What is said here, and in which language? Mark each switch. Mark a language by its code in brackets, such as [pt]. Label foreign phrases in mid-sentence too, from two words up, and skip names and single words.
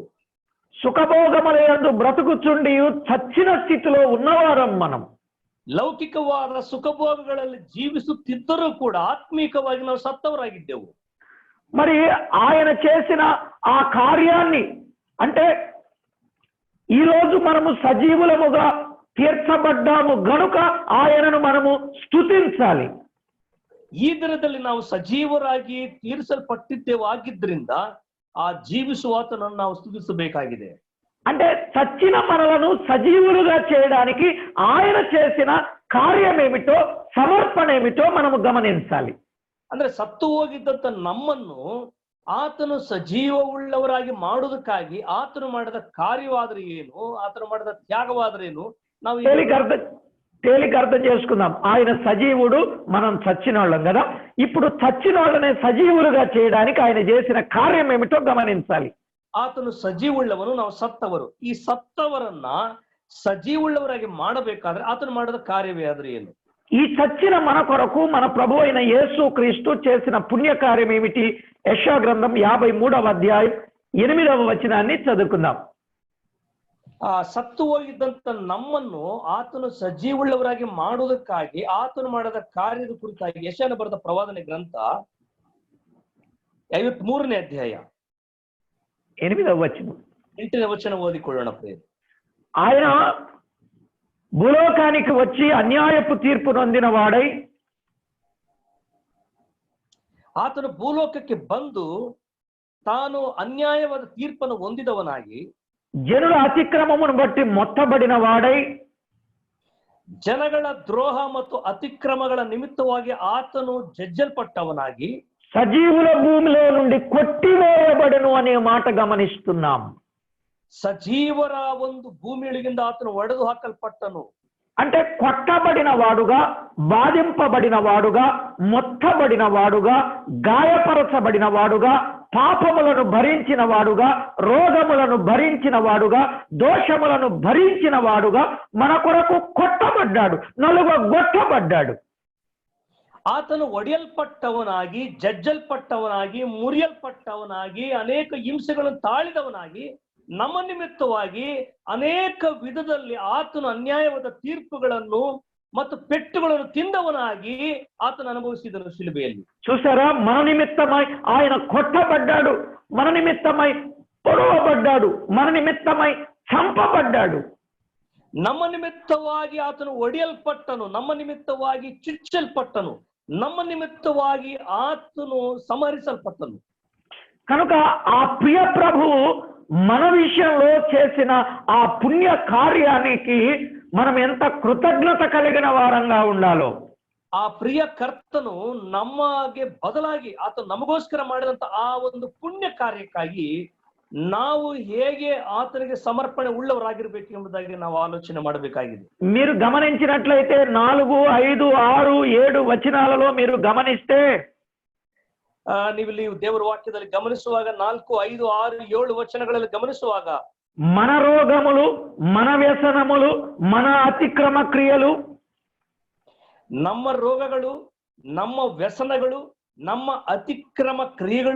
[te] సుఖభోగములందు బ్రతుకుచుండి చచ్చిన స్థితిలో ఉన్నవారం మనం. [kn] ಲೌಕಿಕವಾದ ಸುಖಭೋಗಗಳಲ್ಲಿ ಜೀವಿಸುತ್ತಿದ್ದರೂ ಕೂಡ ಆತ್ಮೀಕವಾಗಿ ನಾವು ಸತ್ತವರಾಗಿದ್ದೆವು. [te] మరి ఆయన చేసిన ఆ కార్యాన్ని అంటే ఈరోజు మనము సజీవులముగా తీర్చబడ్డాము గనుక ఆయనను మనము స్తుతించాలి. [kn] ಈ ದಿನದಲ್ಲಿ ನಾವು ಸಜೀವರಾಗಿ ತೀರಿಸಲ್ಪಟ್ಟಿದ್ದೇವೆ, ಆಗಿದ್ರಿಂದ ಆ ಜೀವಿಸುವಾತನನ್ನು ನಾವು ಸ್ತುತಿಸಬೇಕಾಗಿದೆ. [te] అంటే చచ్చిన మనలను సజీవులుగా చేయడానికి ఆయన చేసిన కార్యం ఏమిటో, సమర్పణ ఏమిటో మనము గమనించాలి. [kn] ಅಂದ್ರೆ ಸತ್ತು ಹೋಗಿದ್ದಂತ ನಮ್ಮನ್ನು ಆತನು ಸಜೀವವುಳ್ಳವರಾಗಿ ಮಾಡುವುದಕ್ಕಾಗಿ ಆತನು ಮಾಡಿದ ಕಾರ್ಯವಾದ್ರೆ ಏನು, ಆತನು ಮಾಡಿದ ತ್ಯಾಗವಾದ್ರೇನು ನಾವು [te] తేలిక అర్థం చేసుకుందాం. ఆయన సజీవుడు, మనం చచ్చిన వాళ్ళం కదా. ఇప్పుడు చచ్చిన వాళ్ళనే సజీవులుగా చేయడానికి ఆయన చేసిన కార్యం ఏమిటో గమనించాలి. [kn] ಆತನು ಸಜೀವುಳ್ಳವನು, ನಾವು ಸತ್ತವರು. ಈ ಸತ್ತವರನ್ನ ಸಜೀವುಳ್ಳವರಾಗಿ ಮಾಡಬೇಕಾದ್ರೆ ಆತನು ಮಾಡಿದ ಕಾರ್ಯವೇ ಆದ್ರೆ ಏನು? [te] ఈ చచ్చిన మన కొరకు మన ప్రభు అయిన యేసు క్రీస్తు చేసిన పుణ్యకార్యం ఏమిటి? యెషయా గ్రంథం 53:8 వచనాన్ని చదువుకుందాం. [kn] ಆ ಸತ್ತು ಹೋಗಿದ್ದಂತ ನಮ್ಮನ್ನು ಆತನು ಸಜೀವುಳ್ಳವರಾಗಿ ಮಾಡುವುದಕ್ಕಾಗಿ ಆತನು ಮಾಡಿದ ಕಾರ್ಯದ ಕುರಿತಾಗಿ ಯೆಶಾಯನ ಬರೆದ ಪ್ರವಾದನೆ ಗ್ರಂಥ 53ನೇ ಅಧ್ಯಾಯ [te] 8వ వచనం [kn] 8ನೇ ವಚನ ಓದಿಕೊಳ್ಳೋಣ ಪ್ರಿಯ. [te] ఆయన భూలోకానికి వచ్చి అన్యాయపు తీర్పు నొందిన వాడై, [kn] ಆತನು ಭೂಲೋಕಕ್ಕೆ ಬಂದು [te] తాను అన్యాయవాద తీర్పును [kn] ಹೊಂದಿದವನಾಗಿ [te] జనుల అతిక్రమమును బట్టి మొత్తబడిన వాడై [kn] ಜನಗಳ ದ್ರೋಹ ಮತ್ತು ಅತಿಕ್ರಮಗಳ ನಿಮಿತ್ತವಾಗಿ ಆತನು ಜಜ್ಜಲ್ಪಟ್ಟವನಾಗಿ [te] సజీవుల భూమిలో నుండి కొట్టివేయబడను అనే మాట గమనిస్తున్నాం. [kn] సజీవర ಒಂದು భూమియొಳಗಿಂದ ఆతను ಒಡೆದು ಹಾಕಲ್ಪಟ್ಟನು. [te] అంటే కొట్టబడిన వాడుగా, బాధింపబడిన వాడుగా, మొత్తబడిన వాడుగా, గాయపరచబడిన వాడుగా, పాపములను భరించిన వాడుగా, రోగములను భరించిన వాడుగా, దోషములను భరించిన వాడుగా మన కొరకు కొట్టబడ్డాడు, నలుగొట్టబడ్డాడు. [kn] ಆತನು ಒಡೆಯಲ್ಪಟ್ಟವನಾಗಿ, ಜಜ್ಜಲ್ಪಟ್ಟವನಾಗಿ, ಮುರಿಯಲ್ಪಟ್ಟವನಾಗಿ, ಅನೇಕ ಹಿಂಸೆಗಳನ್ನು ತಾಳಿದವನಾಗಿ, ನಮ್ಮ ನಿಮಿತ್ತವಾಗಿ ಅನೇಕ ವಿಧದಲ್ಲಿ ಆತನು ಅನ್ಯಾಯವಾದ ತೀರ್ಪುಗಳನ್ನು ಮತ್ತು ಪೆಟ್ಟುಗಳನ್ನು ತಿಂದವನಾಗಿ ಆತನು ಅನುಭವಿಸಿದನು ಶಿಲುಬೆಯಲ್ಲಿ. [te] చూసారా, మన నిమిత్తమై ఆయన కొట్టబడ్డాడు, మన నిమిత్తమై పొడవబడ్డాడు, మన నిమిత్తమై చంపబడ్డాడు. [kn] ನಮ್ಮ ನಿಮಿತ್ತವಾಗಿ ಆತನು ಒಡೆಯಲ್ಪಟ್ಟನು, ನಮ್ಮ ನಿಮಿತ್ತವಾಗಿ ಚುಚ್ಚಲ್ಪಟ್ಟನು, ನಮ್ಮ ನಿಮಿತ್ತವಾಗಿ ಆತನು ಸಂಹರಿಸಲ್ಪಟ್ಟನು. [te] కనుక ఆ ప్రియ ప్రభువు మన విషయంలో చేసిన ఆ పుణ్య కార్యానికి మనం ఎంత కృతజ్ఞత కలిగిన వారంగా ఉండాలో. [kn] ಆ ಪ್ರಿಯ ಕರ್ತನು ನಮಗೆ ಬದಲಾಗಿ ಆತ ನಮಗೋಸ್ಕರ ಮಾಡಿದಂತ ಆ ಒಂದು ಪುಣ್ಯ ಕಾರ್ಯಕ್ಕಾಗಿ ನಾವು ಹೇಗೆ ಆತನಿಗೆ ಸಮರ್ಪಣೆ ಉಳ್ಳವರಾಗಿರ್ಬೇಕು ಎಂಬುದಾಗಿ ನಾವು ಆಲೋಚನೆ ಮಾಡಬೇಕಾಗಿದೆ. [te] మీరు గమనించినట్లయితే 4, 5, 6, 7 వచనాలలో మీరు గమనిస్తే [kn] ನೀವಿಲ್ಲಿ ದೇವರ ವಾಕ್ಯದಲ್ಲಿ ಗಮನಿಸುವಾಗ 4, 5, 6, 7 ವಚನಗಳಲ್ಲಿ ಗಮನಿಸುವಾಗ [te] మన రోగములు, మన వ్యసనములు, మన అతిక్రమ క్రియలు, [kn] ನಮ್ಮ ರೋಗಗಳು, ನಮ್ಮ ವ್ಯಸನಗಳು, ನಮ್ಮ ಅತಿಕ್ರಮ ಕ್ರಿಯೆಗಳು,